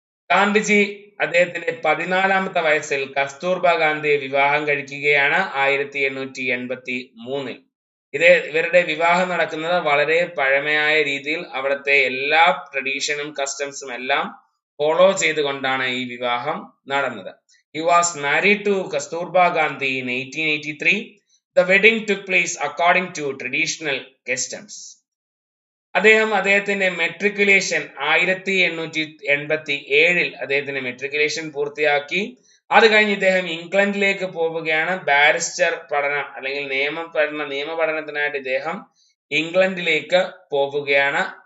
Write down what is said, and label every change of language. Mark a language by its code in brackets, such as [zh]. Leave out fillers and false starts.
[ml] ഗാന്ധിജി അദ്ദേഹത്തിന്റെ 14-ാമത്തെ വയസ്സിൽ കസ്തൂർബ ഗാന്ധിയെ വിവാഹം കഴിക്കുകയാണ് 1883. ഇവരുടെ വിവാഹം നടക്കുന്നത് വളരെ പഴമയായ രീതിയിൽ അവിടുത്തെ എല്ലാ ട്രഡീഷനും കസ്റ്റംസും എല്ലാം ഫോളോ ചെയ്തുകൊണ്ടാണ് ഈ വിവാഹം നടന്നത്. [en] He was married to Kasturba Gandhi in 1883. The wedding took place according to traditional customs. [ml] അദ്ദേഹത്തിന്റെ മെട്രിക്കുലേഷൻ 1887 അദ്ദേഹത്തിന്റെ മെട്രിക്കുലേഷൻ പൂർത്തിയാക്കി. അത് കഴിഞ്ഞ് ഇദ്ദേഹം ഇംഗ്ലണ്ടിലേക്ക് പോവുകയാണ്. ബാരിസ്റ്റർ പഠനം അല്ലെങ്കിൽ നിയമപഠനത്തിനായിട്ട് ഇദ്ദേഹം ഇംഗ്ലണ്ടിലേക്ക് പോവുകയാണ്.